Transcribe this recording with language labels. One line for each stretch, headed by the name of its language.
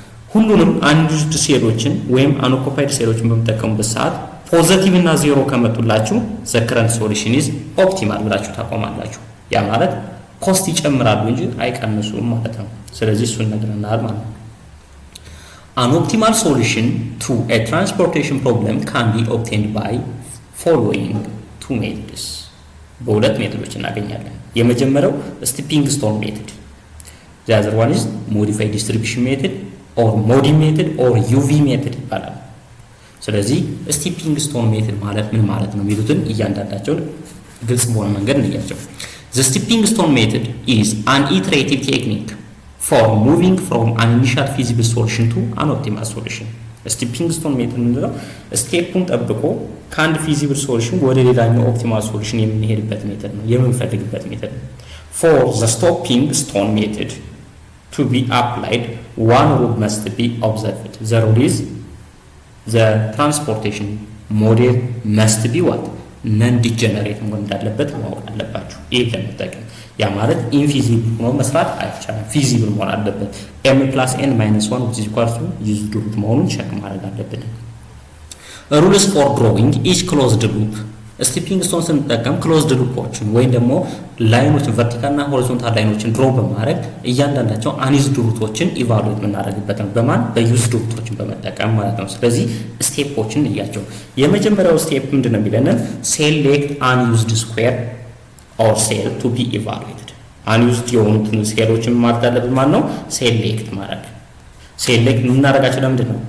Amharic: ሁሉንም አንዩዝድ ሴሎችን ወይም አንኦኩፓይድ ሴሎችን በመጠቀሙበት ሰዓት ፖዚቲቭ እና ዜሮ ከመጡላችሁ
English: ዘ ከረንት ሶሉሽን ኢዝ ኦፕቲማል
Amharic: ብላችሁ ታቆማላችሁ። ያ ማለት ኮስት ይጨምራሉ እንጂ አይቀንሱም ማለት ነው። ስለዚህ እሱን ነግረናል ማለት ነው።
English: An optimal solution to a transportation problem can be obtained by following two methods.
Amharic: በሁለት ሜቶዶች እናገኛለን። የመጀመሪያው ስቲፒንግ ስቶን ሜቶድ፣
English: the other one is modified distribution method or MODI method or UV method
Amharic: ይባላል። ስለዚህ ስቲፒንግ ስቶን ሜቶድ ማለት ምን ማለት ነው የሚሉትን እያንዳንዳቸውን ግልጽ በሆነ መንገድ እንያቸው።
English: The stepping stone method is an iterative technique for moving from an initial feasible solution to an optimal solution. stepping stone method
Amharic: ምንድነው? ስቴፑን ጠብቆ ከአንድ ፊዚብል ሶሉሽን ወደ ሌላኛው ኦፕቲማል ሶሉሽን የምንሄድበት ሜተድ ነው፣ የምንፈልግበት ሜተድ ነው።
English: For the stepping stone method to be applied, one rule must be observed. The rule is the transportation model must be what?
Amharic: ነን ዲጀነሬት መሆን እንዳለበት ማወቅ አለባችሁ። ይሄ ለመጠቀም ያ ማለት ኢንፊዚብል ሆኖ መስራት አይቻልም፣ ፊዚብል መሆን አለበት። m+n-1
English: which is equal to
Amharic: ዩዝድ ሩት መሆኑን ቼክ ማድረግ አለብን።
English: ሩልስ ፎር ድሮዊንግ ኢች ክሎዝድ ሉፕ።
Amharic: ስቲፒንግ ስቶን ስንጠቀም ክሎዝድ ሉፖችን ወይም ደግሞ ላይኖችን ቨርቲካልና ሆሪዞንታል ላይኖችን ድሮ በማድረግ እያንዳንዳቸው አንዩዝድ ሩቶችን ኢቫሉዌት የምናደርግበት ነው። በማን በዩዝድ ሩቶችን በመጠቀም ማለት ነው። ስለዚህ ስቴፖችን እያቸው። የመጀመሪያው ስቴፕ ምንድን ነው የሚለንን
English: ሴሌክት አንዩዝድ ስኩዌር ኦር ሴል ቱ ቢ ኢቫሉዌትድ።
Amharic: አንዩዝድ የሆኑትን ሴሎችን ማለት አለብን ማለት ነው። ሴሌክት ማድረግ ሴሌክት የምናደርጋቸው ለምንድን ነው?